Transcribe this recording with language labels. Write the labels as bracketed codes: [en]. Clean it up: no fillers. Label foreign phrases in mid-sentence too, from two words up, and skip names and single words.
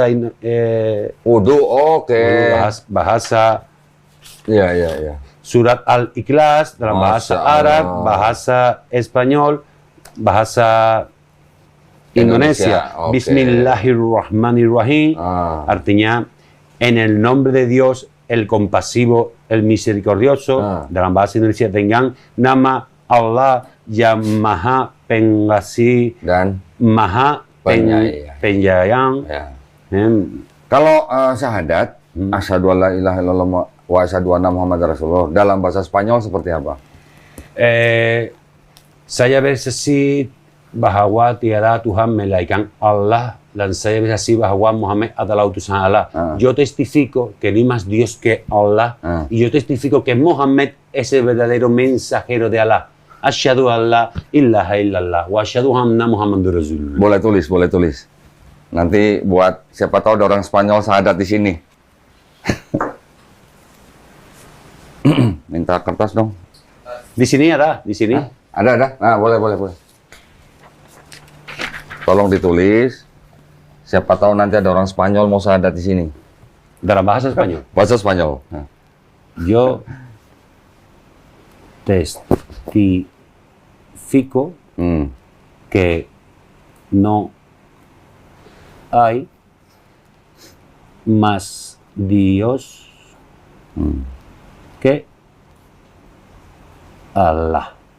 [id] wudu, bahasa surat Al-Ikhlas dalam bahasa Arab, bahasa Spanyol, bahasa Indonesia. [ar] بسم الله الرحمن الرحيم. [es] Artinya en el nombre de Dios, el compasivo, el misericordioso. [id] Dalam bahasa Indonesia dengan nama Allah yang Maha Pengasih dan Maha Penyayang. Kalau syahadat, [ar] أشهد ألا إله إلا الله و أشهد أن محمدا رسول الله, [id] dalam bahasa Spanyol seperti apa? Saya bersaksi bahwa tiada Tuhan melainkan Allah, dan saya bersaksi bahwa Muhammad adalah utusan Allah. [es] Yo testifico que no hay más Dios que Allah, y yo testifico que Muhammad es el verdadero mensajero de Allah. [ar] أشهد أن لا إله إلا الله و أشهد أن محمدا رسول الله. [id] Boleh tulis. Nanti buat siapa tahu ada orang Spanyol syahadat di sini. Minta kertas dong. Di sini ada, di sini. Ada. Nah, boleh. Tolong ditulis. Siapa tahu nanti ada orang Spanyol mau syahadat di sini. Dalam bahasa Spanyol. Bahasa Spanyol. Nah. [es] Yo testifico que no hay más Dios que Allah.